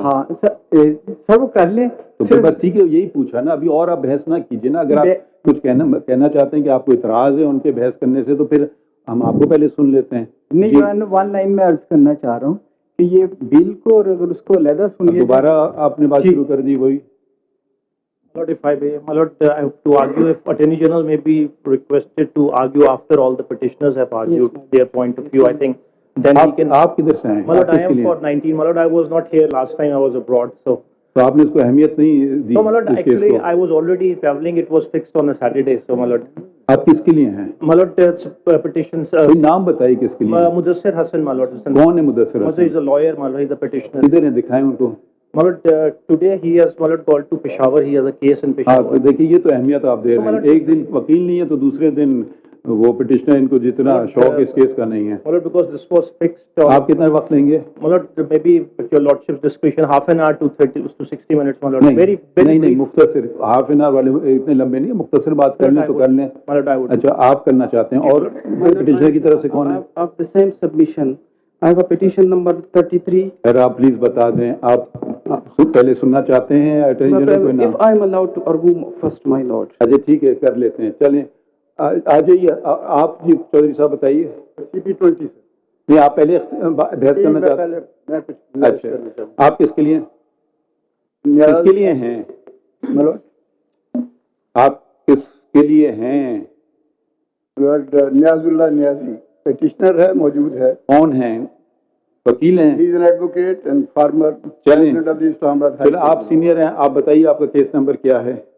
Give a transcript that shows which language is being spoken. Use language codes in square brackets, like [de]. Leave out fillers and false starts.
[ur] ہاں سر وہ کر لیں تو پھر بس ٹھیک ہے، یہی پوچھا نا. ابھی اور آپ بحث نہ کیجیے نا. اگر آپ کچھ کہنا چاہتے ہیں کہ آپ کو اعتراض ہے ان کے بحث کرنے سے، تو پھر ہم آپ کو پہلے سن لیتے ہیں. نہیں، ون لائن میں عرض کرنا چاہ رہا ہوں کہ یہ بل کو اگر اس کو علیحدہ سنیے. دوبارہ آپ نے بات شروع کر دی وہی. [en] My lord, if I may, my lord, I have to argue if Attorney General may be requested to argue after all the petitioners have argued their point of view, I think then we can. [ur] آپ کدھر سے ہیں؟ [en] My lord, I am for 19. My lord, I was not here last time. I was abroad, so. [ur] تو آپ نے اس کو اہمیت نہیں دی؟ [en] No, my lord, actually I was already traveling. It was fixed on a Saturday, so my lord. [ur] آپ کس کے لیے ہیں؟ [en] My lord, petitions. [ur] نام بتائیے کس کے لیے. [en] Mudassir Hassan, my lord. [ur] کون ہے مدثر حسن؟ [en] He is a lawyer, my lord. He is a petitioner. [ur] کدھر ہیں؟ دکھائیں ان کو. [en] My lord, today he has, my lord, called to Peshawar. He has a case in Peshawar. [ur] ہاں دیکھیے یہ تو اہمیت آپ دے رہے ہیں. ایک دن وکیل نہیں ہے تو دوسرے دن وہ پٹیشنر، ان کو جتنا شوق اس کیس کا نہیں ہے. [en] My lord, because this was fixed. [ur] آپ کتنا وقت لیں گے؟ [en] My lord, maybe with your lordship's discretion, half an hour to 30 to 60 minutes, my lord. [ur] نہیں مختصر، [en] half an hour [ur] والے اتنے لمبے نہیں، مختصر بات کر لیں تو کر لیں. اچھا آپ کرنا چاہتے ہیں، اور پٹیشنر کی طرف سے کون ہے؟ [en] Of the same submission, I have a petition number 33. [ur] سر آپ پلیز بتا دیں، آپ پہلے سننا چاہتے ہیں اٹارنی جنرل کو؟ [en] If I am allowed to argue first, my lord. [ur] اچھا ٹھیک ہے، کر لیتے ہیں. چلیں آ جائیے آپ. جی چودھری صاحب بتائیے. CP20 سے. نہیں آپ پہلے بحث کرنا چاہتے ہیں؟ اچھا آپ کس کے لیے کس کے لیے ہیں؟ آپ کس کے لیے ہیں؟ نیاز اللہ نیازی پیٹیشنر ہے، موجود ہے. کون ہیں؟ وکیل ہیں؟ [en] He is an advocate and former president of the Islamabad. [ur] چلیں آپ سینئر ہیں، آپ بتائیے آپ کا کیس نمبر کیا ہے؟